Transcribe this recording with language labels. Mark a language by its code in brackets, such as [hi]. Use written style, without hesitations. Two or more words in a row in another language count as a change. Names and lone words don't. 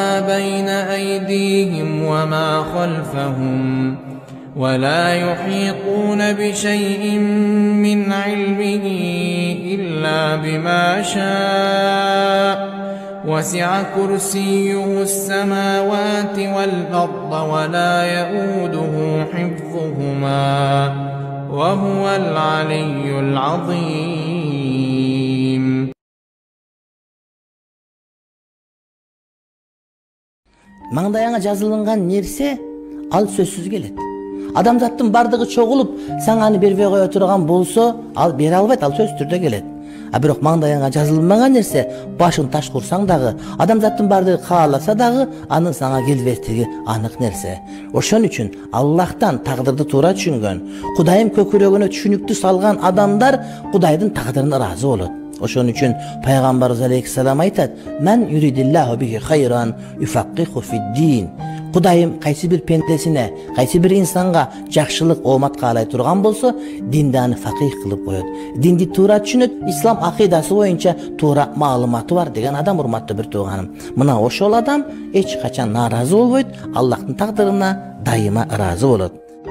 [ar] بين أيديهم وما خلفهم ولا يحيطون بشيء من علمه إلا بما شاء وسع كرسيه السماوات والأرض ولا يؤوده حفظهما وهو العلي العظيم. [ky] Маңдайыңа жазылынған нерсе ал сөзсүз келет. Адамзаттын бардыгы чогулуп, саң аны бербей кое турган болсо, ал бере албайт, ал сөзсүз түрдө келет. А бирок маңдайыңа жазылмаган нерсе, башың таш курсаң дагы, адамзаттын бардыгы кааласа дагы, анын сага келбестиги анык нерсе. Ошон үчүн Аллахтан тагдырды туура түшүнгөн, Кудайым көкүрөгүнө түшүнүктү салган адамдар Кудайдын тагдырына ыраазы болот. Ошон үчүн пайгамбарыбыз алейхиссалам айтат: [ar] "من يرد الله به خيرا يفقهه في الدين." [ky] Кудайым кайсы бир пендесине, кайсы бир инсанга жакшылык оомат каалай турган болсо, динди аны факих кылып коет. Динди туура түшүнөт, ислам акыйдасы боюнча туура маалыматы бар деген адам, урматтуу бир тууганым. Мына ошол адам эч качан нааразы болбойт, Аллахтын тагдырына дайыма ыраазы болот.